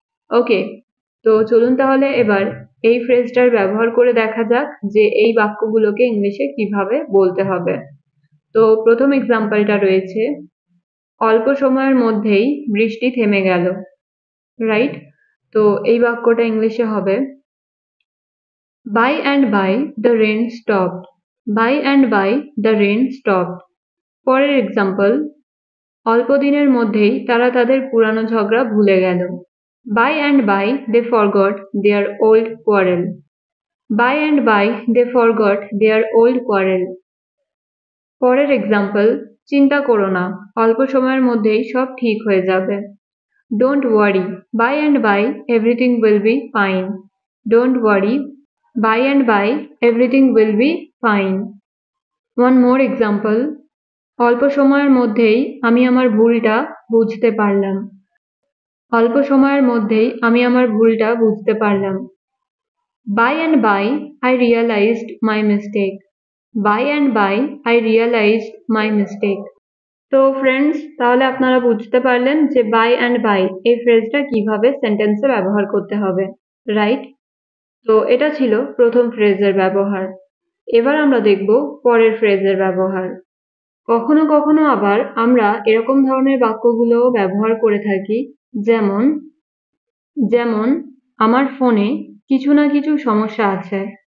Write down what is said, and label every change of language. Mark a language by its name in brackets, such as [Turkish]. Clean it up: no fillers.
[Bangla] ওকে, তো চলুন তাহলে এবার এই ফ্রেজটার ব্যবহার করে দেখা যাক যে এই বাক্যগুলোকে ইংলিশে কিভাবে বলতে হবে। তো প্রথম এক্সাম্পলটা রয়েছে, অল্প সময়ের মধ্যেই বৃষ্টি থেমে গেল, রাইট? তো এই বাক্যটা ইংলিশে হবে [English] By and by the rain stopped. By and by the rain stopped. [Bangla] পরের এক্সাম্পল, অল্প দিনের মধ্যেই তারা তাদের পুরানো ঝগড়া ভুলে গেল। [English] By and by they forgot their old quarrel. By and by they forgot their old quarrel. [Bangla] পরের এক্সাম্পল, চিন্তা করো না, অল্প সময়ের মধ্যেই সব ঠিক হয়ে যাবে। [English] Don't worry, by and by everything will be fine. Don't worry, by and by everything will be fine. One more example, [Bangla] অল্প সময়ের মধ্যেই আমি আমার ভুলটা বুঝতে পারলাম। অল্প সময়ের মধ্যেই আমি আমার ভুলটা বুঝতে পারলাম। [English] By and by I realized my mistake. By and by I realized my mistake. [Bangla] তো ফ্রেন্ডস, তাহলে আপনারা বুঝতে পারলেন যে বাই অ্যান্ড বাই এই ফ্রেজটা কিভাবে সেন্টেন্সে ব্যবহার করতে হবে, রাইট? তো এটা ছিল প্রথম ফ্রেজের ব্যবহার। এবার আমরা দেখব পরের ফ্রেজের ব্যবহার। কখনো কখনো আবার আমরা এরকম ধরনের বাক্যগুলোও ব্যবহার করে থাকি, যেমন যেমন আমার ফোনে কিছু না কিছু সমস্যা আছে।